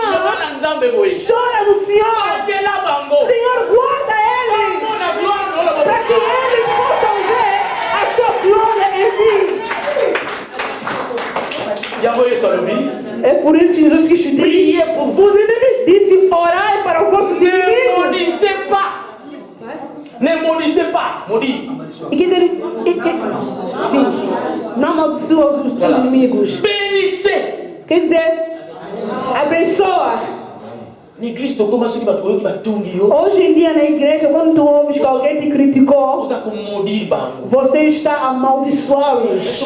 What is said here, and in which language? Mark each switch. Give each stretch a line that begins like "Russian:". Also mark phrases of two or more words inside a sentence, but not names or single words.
Portuguese: Chora no Senhor. Senhor, guarda eles. Para que eles possam ver a sua glória em mim. É por isso que Jesus Cristo disse: orai para os vossos inimigos.
French: Ne maudissez pas. Maudit.
Portuguese: Sim. Não amaldiçoa os seus inimigos.
French: Bénissez.
Portuguese: Quer dizer, abençoa. Hoje em dia na igreja, quando tu ouves que alguém te criticou, você está amaldiçoando-os.